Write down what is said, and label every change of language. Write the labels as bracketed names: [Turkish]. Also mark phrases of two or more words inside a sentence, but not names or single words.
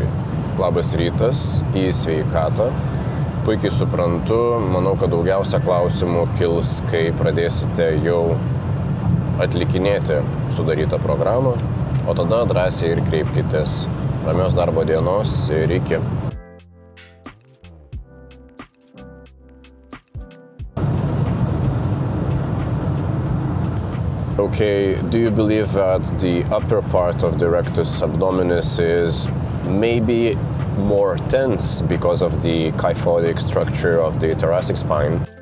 [Lithuanian] Labas rytas, į sveikatą. Puikiai suprantu, manau, kad daugiausia klausimų kils, kai pradėsite jau atlikinėti sudarytą programą, o tada drąsiai ir kreipkitės. Ramios darbo dienos ir iki. [English] Okay, do you believe that the upper part of the rectus abdominis is maybe more tense because of the kyphotic structure of the thoracic spine?